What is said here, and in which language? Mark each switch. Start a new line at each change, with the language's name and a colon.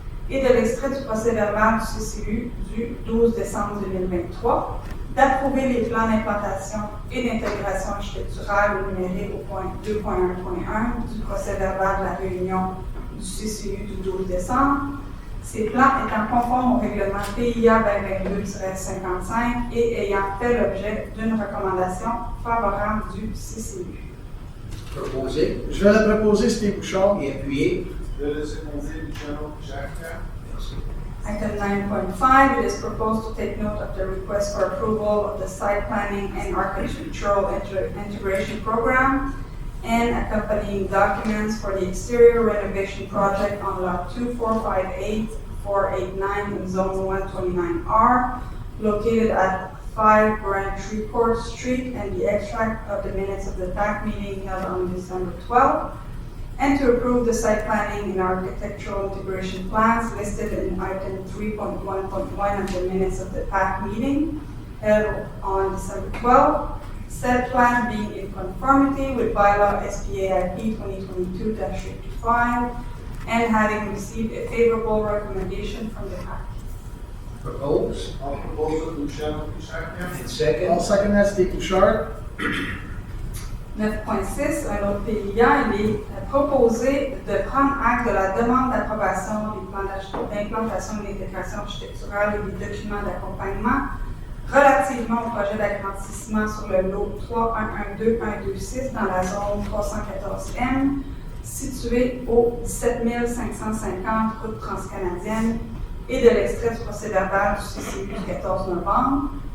French: et de l'extrait du procès-verbal du CCU du 12 décembre 2023, d'approuver les plans d'implantation et d'intégration architecturale énumérés au point 2.1.1 du procès-verbal de la réunion du CCU du 12 décembre, ces plans étant conformes au règlement PIA 2022-55 et ayant fait l'objet d'une recommandation favorable du CCU. Proposé Je vais le proposer, c'était Bouchard. et appuyé. Je vais le seconder, Luciano Jean-Pierre. Merci.
English: Item 9.5, it is proposed to take note of the request for approval of the site planning and architectural integration program and accompanying documents for the exterior renovation project on lot 2458489 in zone 129R, located at 5 Braintree Court Street, and the extract of the minutes of the PAC meeting held on December 12th, and to approve the site planning and architectural integration plans listed in item 3.1.1 of the minutes of the PAC meeting held on December 12th, said plan being in conformity with bylaw SPAIP 2022-55 and having received a favorable recommendation from the PAC. Proposed I'll propose it, Luciano Jean-Pierre. and second. I'll second that, c'était Bouchard.
French: 9.6, un autre PIA, il est proposé de prendre acte de la demande d'approbation des plans d'implantation et d'intégration architecturale et des documents d'accompagnement relativement au projet d'agrandissement sur le lot 3112126 dans la zone 314M, situé au 17550 route transcanadienne, et de l'extrait du procès-verbal du CCU du 14 novembre